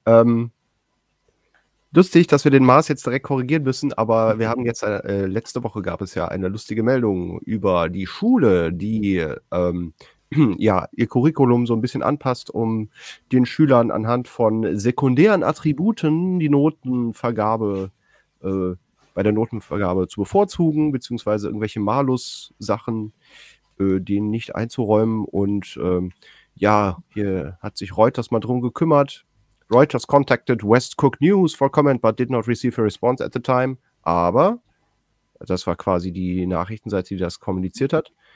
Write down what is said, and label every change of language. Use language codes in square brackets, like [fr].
[de] Ja, lustig, dass wir den Mars jetzt direkt korrigieren müssen, aber wir haben jetzt, letzte Woche gab es ja eine lustige Meldung über die Schule, die ihr Curriculum so ein bisschen anpasst, um den Schülern anhand von sekundären Attributen die Notenvergabe bei der Notenvergabe zu bevorzugen, beziehungsweise irgendwelche Malus-Sachen denen nicht einzuräumen. Und hier hat sich Reuters mal drum gekümmert. [en] Reuters contacted West Cook News for comment, but did not receive a response at the time. [de] Aber, das war quasi die Nachrichtenseite, die das kommuniziert hat.